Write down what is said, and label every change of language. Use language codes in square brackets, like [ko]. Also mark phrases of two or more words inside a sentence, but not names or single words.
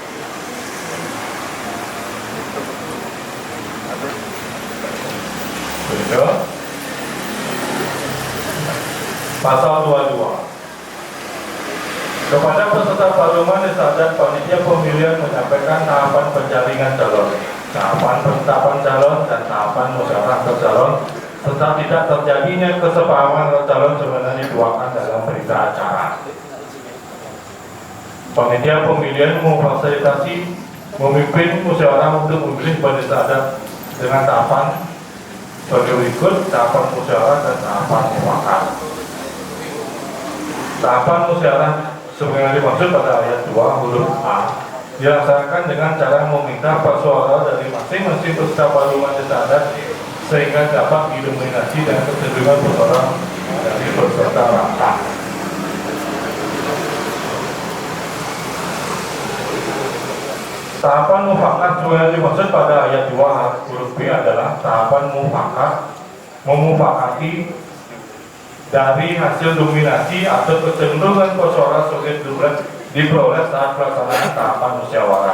[id] Begitu. Pasal 22. Kepada peserta paruman desa adat panitia pemilihan menyampaikan tahapan penjaringan calon, tahapan penetapan calon dan tahapan musyawarah antar calon serta tidak terjadinya kesepahaman antar calon sebenarnya dituangkan dalam berita acara. Panitia pemilihan memfasilitasi memimpin musyawarah untuk memilih desa adat dengan tahapan sebagai berikut: tahapan musyawarah dan tahapan mufakat. Tahapan musyawarah sebagaimana dimaksud pada ayat 2 huruf A dilaksanakan dengan cara meminta suara dari masing-masing peserta paruman desa adat sehingga dapat didominasi dan kecenderungan bersuara dari peserta rata. Tahapan mufakat sebagaimana dimaksud pada ayat 2 huruf B adalah tahapan mufakat memufakati dari hasil dominasi atau kecenderungan suara sebagai diperoleh saat pelaksanaan tahapan musyawarah.